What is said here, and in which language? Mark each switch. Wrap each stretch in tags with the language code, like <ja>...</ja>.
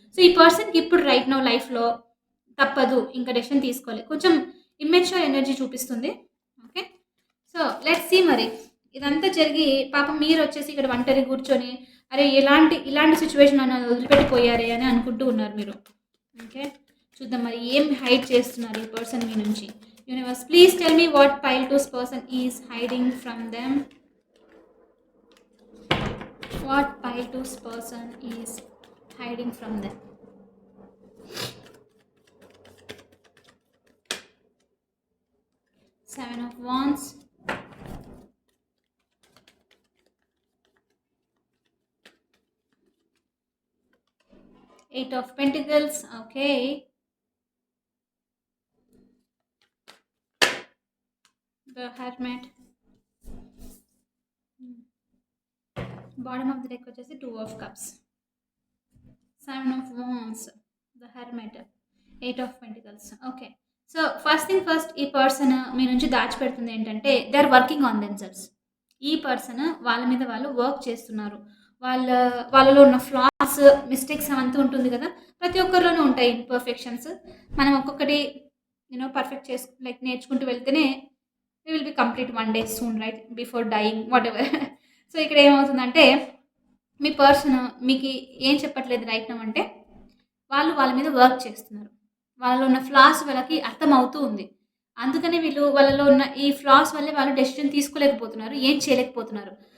<te>So ఈ పర్సన్కి ఇప్పుడు రైట్ నో లైఫ్లో తప్పదు, ఇంకా డెసిషన్ తీసుకోవాలి, కొంచెం ఇమ్మెచ్యూర్ ఎనర్జీ చూపిస్తుంది. Okay, so let's see. మరి ఇదంతా జరిగి పాపం మీరు వచ్చేసి ఇక్కడ ఒంటరి కూర్చొని అరే ఇలాంటి సిచ్యువేషన్ అన్న వదిలిపెట్టిపోయారే అని అనుకుంటూ ఉన్నారు మీరు. ఓకే, చూద్దాం మరి ఏం హైడ్ చేస్తున్నారు ఈ పర్సన్ మీ నుంచి.</te> <en>Universe, please tell me what pile 2's person is hiding from them. What pile 2's person is hiding from them. Seven of Wands. Eight of Pentacles. Okay. The Hermit. Bottom of the deck</en> <te>వచ్చేసి</te> <en>2 of Cups, 7 of Wands, the Hermit, 8 of Pentacles.</en> <te>Okay, so first thing first, ఈ person మీ నుంచి దాచిపెడుతుంది ఏంటంటే</te> <en>They are working on themselves.</en> <te>ఈ person వాళ్ళ మీద వాళ్ళు work చేస్తున్నారు. వాళ్ళలో ఉన్న ఫ్లాస్, మిస్టేక్స్ అవంతా ఉంటుంది కదా, ప్రతి ఒక్కరిలోనూ ఉంటాయి ఇంపర్ఫెక్షన్స్. మనం ఒక్కొక్కటి పర్ఫెక్ట్ లైక్ నేర్చుకుంటూ వెళ్తేనే</te> <en>we will be complete one day soon, right, before dying, whatever.</en> <te>So ఇక్కడ ఏమవుతుందంటే మీ పర్సన్ మీకు ఏం చెప్పట్లేదు రైట్ నౌ అంటే వాళ్ళ మీద వర్క్ చేస్తున్నారు. వాళ్ళలో ఉన్న ఫ్లాస్ వాళ్ళకి అర్థమవుతూ ఉంది. అందుకనే వీళ్ళు వాళ్ళలో ఉన్న ఈ ఫ్లాస్ వల్లే వాళ్ళు డెసిషన్ తీసుకోలేకపోతున్నారు, ఏం చేయలేకపోతున్నారు.</te>